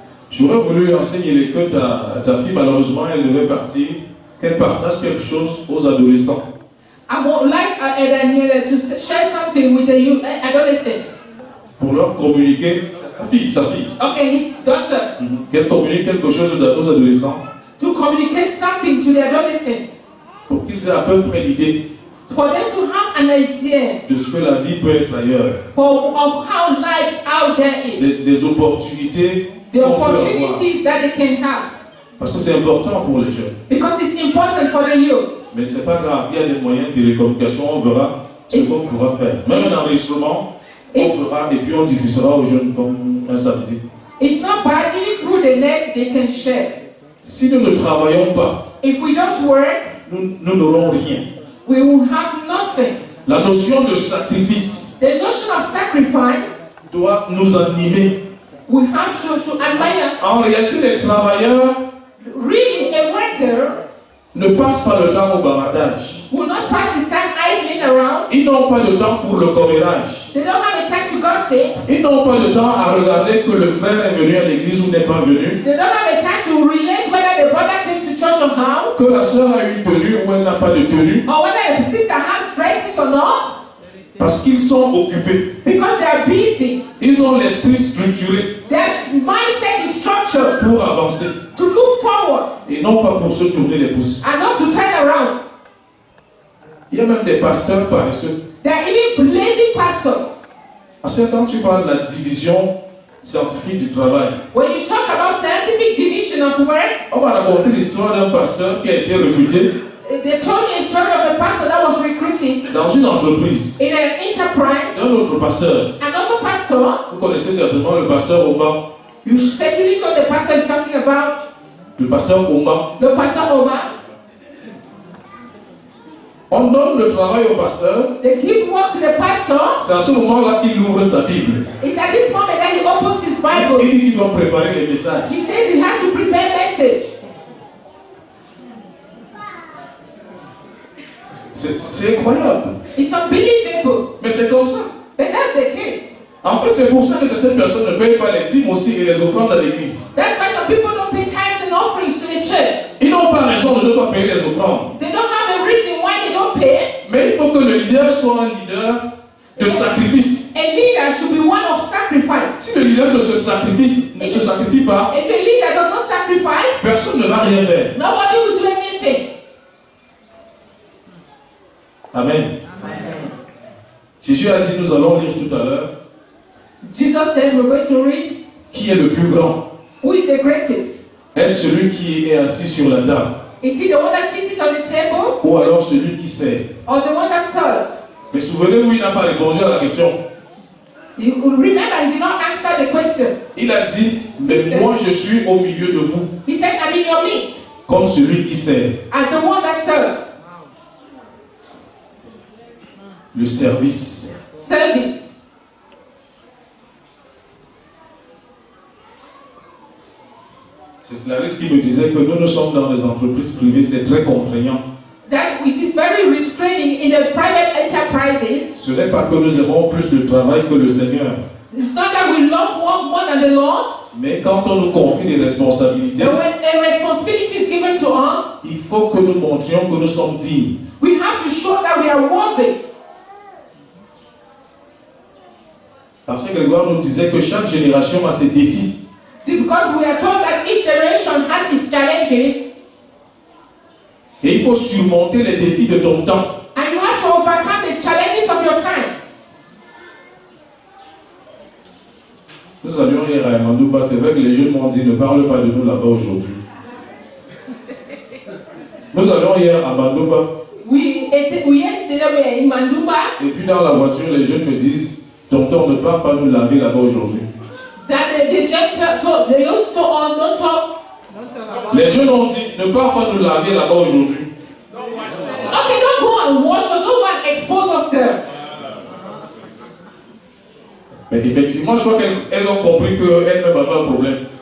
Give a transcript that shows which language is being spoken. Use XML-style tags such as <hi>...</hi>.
<fr>J'aurais voulu enseigner que ta fille, malheureusement, elle devait partir, qu'elle partage quelque chose aux adolescents.</fr> <en>I would like Daniela to share something with the youth, adolescents.</en> <fr>Pour leur communiquer, sa fille,</fr> <en>Okay, his daughter.</en> <fr>qu'elle communique quelque chose aux adolescents,</fr> <en>To communicate something to the adolescents.</en> <fr>pour qu'ils aient à peu près l'idée</fr> <en>For them to have an idea</en> <fr>de ce que la vie peut être ailleurs,</fr> <en>of how life out there is.</en> <fr>des opportunités</fr> <en>The</en> <fr>qu'on peut avoir.</fr> <en>opportunities that they can have.</en> <fr>Parce que c'est important pour les jeunes.</fr> <en>Because it's important for the youth.</en> <fr>Mais c'est pas grave, il y a des moyens de télécommunication, on verra ce qu'on pourra faire. Même un enregistrement, on fera et puis on diffusera aux jeunes comme un samedi.</fr> <en>It's not bad, even through the net they can share.</en> <fr>Si nous ne travaillons pas,</fr> <en>If we don't work,</en> <fr>nous n'aurons rien.</fr> <en>we will have nothing.</en> <fr>La notion de sacrifice</fr> <en>The notion of sacrifice,</en> <fr>doit nous animer.</fr> <en>we have to admire.</en> <fr>En réalité, les travailleurs</fr> <en>Really, a worker</en> <fr>ne passent pas le temps au bavardage.</fr> <en>will not pass his time idling around.</en> <fr>Ils n'ont pas de temps pour le commérage.</fr> <en>They don't have a time to gossip.</en> <fr>Ils n'ont pas de temps à regarder que le frère est venu à l'église ou n'est pas venu.</fr> <en>They don't have a time to relate whether the brother came to church or how,</en> <fr>Que la sœur a une tenue ou elle n'a pas de tenue.</fr> <en>or whether the sister has dresses or not,</en> <fr>Parce qu'ils sont occupés.</fr> <en>because they are busy.</en> <fr>Ils ont l'esprit structuré</fr> <en>Their mindset is structured</en> <fr>pour avancer.</fr> <en>to move forward</en> <fr>Et non pas pour se tourner les pouces.</fr> <en>and not to turn around.</en> <fr>Il y a même des pasteurs paresseux.</fr> <en>They are even lazy pastors.</en> <fr>À ce temps, tu parles de la division scientifique du travail.</fr> <en>When you talk about scientific division position of work.</en> <fr>On m'a raconté l'histoire d'un pasteur qui a été recruté</fr> <en>They told me a story of a pastor that was recruited</en> <fr>dans une entreprise.</fr> <en>in an enterprise.</en> <fr>Un autre pasteur,</fr> <en>Another pastor,</en> <fr>vous connaissez certainement le pasteur Omba.</fr> <en>you certainly know the pastor is talking about,</en> <fr>Le pasteur Omba.</fr> <en>the pastor Oba.</en> <fr>On donne le travail au pasteur.</fr> <en>They give work to the pastor.</en> <fr>C'est à ce moment-là qu'il ouvre sa Bible.</fr> <en>It's at this moment that he opens his</en> <fr>Il</fr> <en>Bible.</en> <fr>dit qu'il doit préparer les messages.</fr> <en>He says he has to prepare a message.</en> <fr>C'est incroyable.</fr> <en>It's unbelievable.</en> <fr>Mais c'est comme ça.</fr> <en>But that's the case.</en> <fr>En fait, c'est pour ça que certaines personnes ne payent pas les dîmes aussi et les offrandes à l'église.</fr> <en>That's why some people don't pay tithes and offerings to the church.</en> <fr>Ils n'ont pas raison de ne pas payer les offrandes.</fr> <en>They don't have a reason why they don't pay.</en> <fr>Mais il faut que le leader soit un leader de sacrifice.</fr> <en>A leader should be one of sacrifice.</en> <fr>Si le leader ne se sacrifie pas,</fr> <en>If a leader does not sacrifice,</en> <fr>personne ne va rien faire.</fr> <en>nobody will do anything.</en> <fr>Amen. Jésus a dit, nous allons lire tout à l'heure,</fr> <en>Jesus said we're going to read,</en> <fr>qui est le plus grand?</fr> <en>who is the greatest?</en> <fr>Est-ce celui qui est assis sur la table?</fr> <en>Is he the one that sits on the table</en> <fr>Ou alors celui qui sert?</fr> <en>or the one that serves?</en> <fr>Mais souvenez-vous, il n'a pas répondu à la question.</fr> <en>You remember, he did not answer the question.</en> <fr>Il a dit, mais moi je suis au milieu de vous,</fr> <en>He said, I'm in your midst</en> <fr>comme celui qui sert.</fr> <en>as the one that serves.</en> <fr>Le service.</fr> <en>Service.</en> <fr>C'est Clarisse qui me disait que nous sommes dans les entreprises privées, c'est très contraignant.</fr> <en>That it is very restraining in the private enterprises.</en> <fr>Ce n'est pas que nous aimons plus le travail que le Seigneur.</fr> <en>It's not that we love work more than the Lord,</en> <fr>Mais quand on nous confie des responsabilités,</fr> <en>but when a responsibility is given to us,</en> <fr>il faut que nous montrions que nous sommes dignes.</fr> <en>we have to show that we are worthy.</en> <fr>Parce que Grégoire nous disait que chaque génération a ses défis.</fr> <en>Because we are told that each generation has its challenges,</en> <fr>Et il faut surmonter les défis de ton temps.</fr> <en>and you have to overcome the challenges of your time.</en> <fr>Nous allions hier à Mandouba, c'est vrai que les jeunes m'ont dit ne parle pas de nous là-bas aujourd'hui. Nous allions hier à Mandouba.</fr> <en>Yesterday we were in Manduba.</en> <fr>Et puis dans la voiture, les jeunes me disent tonton, ne parle pas nous laver là-bas aujourd'hui.</fr> <en>That the judge told, they used to us, don't talk.</en> <fr>Les jeunes ont dit ne parle pas nous laver là-bas aujourd'hui.</fr> <en>Okay, don't go and wash us, don't go and expose us there.</en> <fr>Mais effectivement, je crois qu'elles ont compris qu'elles-mêmes avaient un problème.</fr>